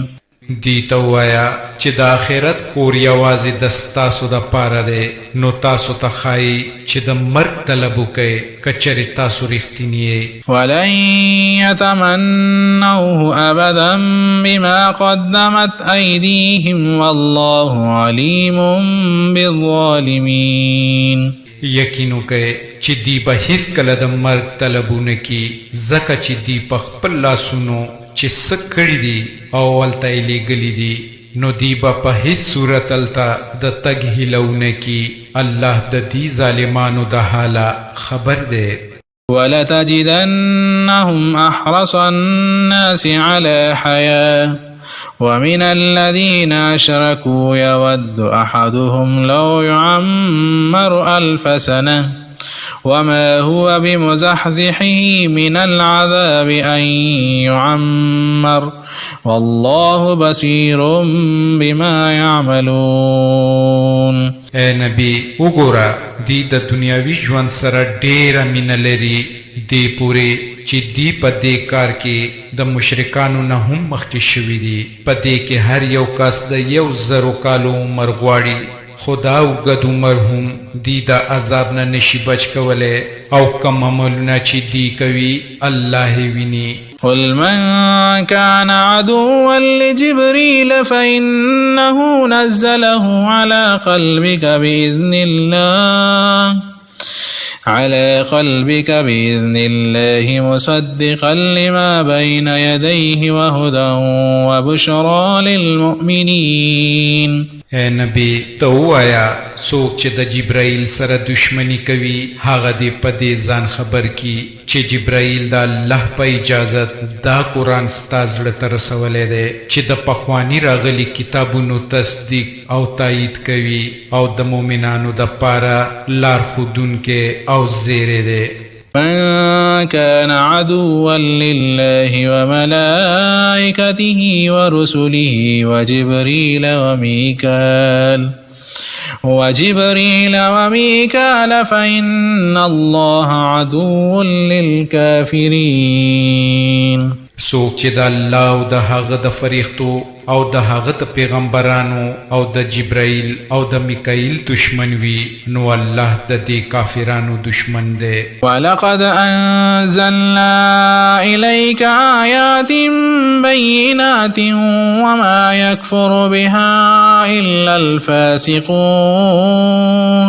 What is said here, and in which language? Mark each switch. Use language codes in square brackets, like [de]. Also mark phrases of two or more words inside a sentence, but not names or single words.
[ps] دی ته ووایه چې د آخرت کور یوازې د ستاسو دپاره دی نو تاسو ته ښایي چې د مرګ طلب وکئ که چېرې تاسو رښتیني یې. [ar] ولن يتمنوه أبدا بما قدمت أيديهم والله عليم بالظالمين. [ps] یقین وکئ چې دی به هیڅکله د مرګ طلب ونه کي ځکه چې دی په خپل لاسونو چې څه کړي دي او هلته یې لیږلي دي نو دی به په هیڅ صورت هلته د تګ هیله ونه کي. الله د دې ظالمانو د حاله خبر دی. [ar] ولتجدنهم أحرص الناس على حياة ومن الذين أشركوا يود أحدهم لو يعمر 1000 سنة وما هو بمزحزحه من العذاب أن يعمر والله بصير بما يعملون. [ps] اے نبی وګوره دی د دنیاوي ژوند سره ډیره مینه لري دی پورې چې دی په دې کار کې د مشرکانو نه هم مخکې شوي دي. په دې کې هر یو کس د 1000 کالو عمر غواړي خدا اوږد عمر هم دی د عذاب نه نشي بچ کولی او کم عملونه چې دی کوي الله ویني. [ar] قل من كان عدوا لجبريل فإنه نزله على قلبك بإذن الله مصدقا لما بين يديه وهدى وبشرى للمؤمنين. [ps] اے نبی ته ووایه څوک چې د جبرائیل سره دشمنی کوي هغه دې په دې ځان خبر کی چې جبرائیل د الله په اجازت دا قرآن ستا زړه ته رسولی دی چې د پخواني راغلي کتابونو تصدیق او تایید کوي او د مؤمنانو دپاره لارښودونکی او زیری دی. [ar] من كان عدوا لله وملائكته ورسله وجبريل وميكال فإن الله عدو للكافرين. [ps] څوک چې د الله او د هغه د فرښتو او د هغه د پیغمبرانو او د جبرائیل او د میکائیل دشمن وي نو الله د دې کافرانو دشمن دی. [ar] ولقد أنزلنا إليك آيات بينات وما يكفر بها إلا الفاسقون.